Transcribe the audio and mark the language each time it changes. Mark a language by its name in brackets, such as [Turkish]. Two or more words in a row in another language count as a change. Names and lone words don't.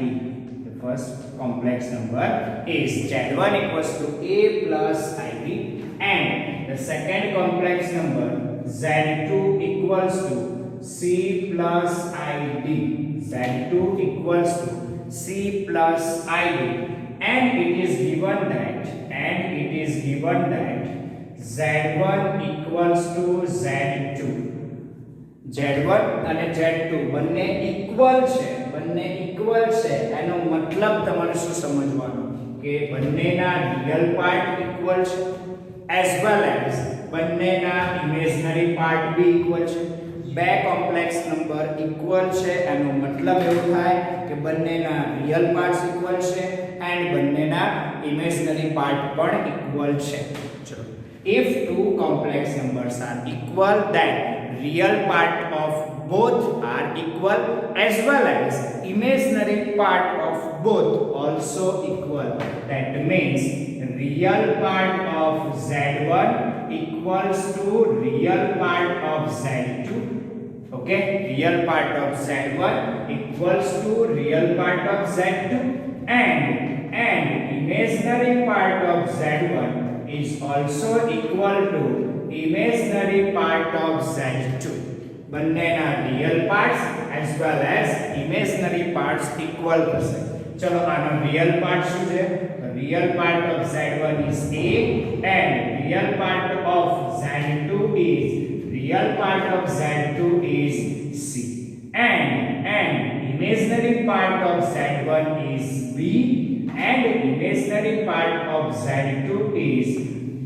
[English] The first complex number is z1 equals to a plus ib and the second complex number z2 equals to c plus id. z2 equals to c plus id and it is given that z1 equals to z2. [Gujarati] z1 અને z2 બંને ઇક્વલ છે. એનો મતલબ તમારે શું સમજવાનું કે બંનેના [English] real part equal [Gujarati] છે [English] as well as [Gujarati] બંનેના [English] imaginary part [Gujarati] બી ઇક્વલ છે. બે [English] complex number equal [Gujarati] છે એનો મતલબ એવું થાય કે બંનેના [English] real parts equal [Gujarati] છે એન્ડ બંનેના [English] imaginary part [Gujarati] પણ ઇક્વલ છે. [English] ચલો if two complex numbers are equal then real part of both are equal as well as imaginary part of both also equal. That means real part of z1 equals to real part of z2. Okay, real part of z1 equals to real part of z2 and imaginary part of z1 is also equal to imaginary part of z2. બંનેના real parts as well as imaginary parts equal થશે. [Gujarati] ચલો આનો [English] real part [Gujarati] શું છે? [English] Real part of z1 is a and real part of z2 is c and imaginary part of z1 is b and imaginary part of z2 is d.